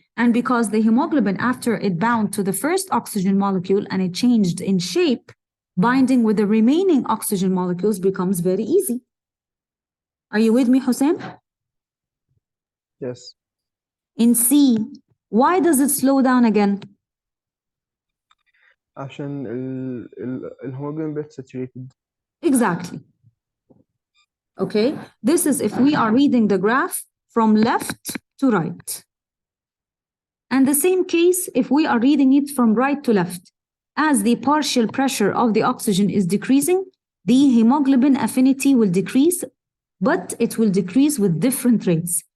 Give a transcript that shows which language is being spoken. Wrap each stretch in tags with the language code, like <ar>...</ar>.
<en>And because the hemoglobin, after it bound to the first oxygen molecule and it changed in shape, binding with the remaining oxygen molecules becomes very easy. Are you with me, Hussein? Yes. In C, why does it slow down again?</en> <ar>عشان الهيموجلوبين بيت saturated.</ar> <en>Exactly. Okay, this is if we are reading the graph from left to right. And the same case if we are reading it from right to left. As the partial pressure of the oxygen is decreasing, the hemoglobin affinity will decrease, but it will decrease with different rates.</en>